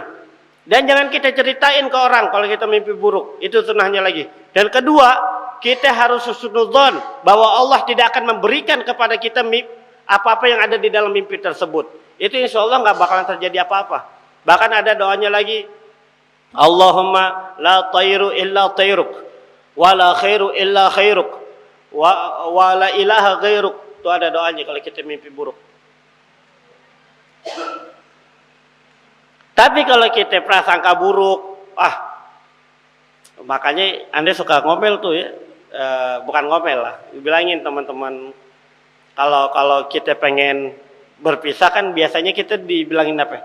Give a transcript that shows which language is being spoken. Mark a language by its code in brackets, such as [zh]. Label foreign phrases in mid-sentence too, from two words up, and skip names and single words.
[id] Dan jangan kita ceritain ke orang kalau kita mimpi buruk, itu sunahnya lagi. Dan kedua, kita harus husnudzon bahwa Allah tidak akan memberikan kepada kita apa-apa yang ada di dalam mimpi tersebut. Itu [ar] إن شاء الله [id] nggak bakalan terjadi apa-apa. Bahkan ada doanya lagi, [ar] اللهم لا طير إلا طيرك ولا خير إلا خيرك ولا إله غيرك. [id] Itu ada doanya kalau kita mimpi buruk. Tapi kalau kita prasangka buruk, makanya Anda suka ngomel tuh ya, bukan ngomel lah, bilangin teman-teman, kalau kita pengen berpisah kan biasanya kita dibilangin apa?